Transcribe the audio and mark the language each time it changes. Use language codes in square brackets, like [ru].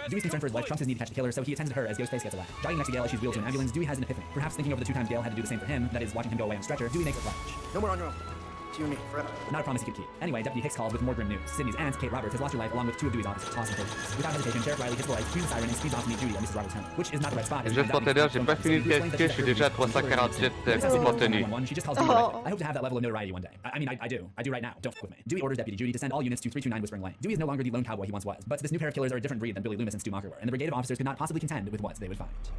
[en] Dewey's concern for his life trumps his need to catch the killer, so he attends to her as Ghostface gets away. Jogging next to Gail as she's wheeled to an ambulance, Dewey has an epiphany. Perhaps thinking over the two times Gail had to do the same for him, that is, watching him go away on a stretcher, Dewey makes a pledge. No more on your own. It's you and me, forever. Not a promise he could keep. Anyway, Deputy Hicks calls with more grim news. Sydney's aunt, Kate Roberts, has lost her life along with two of Dewey's officers, Austin Page. Without hesitation, Sheriff Riley hits the light, cues the siren, and speeds off to meet Dewey at Mrs. Roberts' home, which is not the right spot. [fr] Juste pour te dire, j'ai pas fini de calculer, je suis déjà à 348 contenus. [en] She just calls Dewey I hope to have that level of notoriety one day. I mean, I do. I do right now. Don't fuck with me. Dewey orders Deputy Judy to send all units to 329 Whispering Lane. Dewey is no longer the lone cowboy he once was, but this new pair of killers are a different breed than Billy Loomis and Stu Macher were, and the brigade of officers could not possibly contend with what they would find.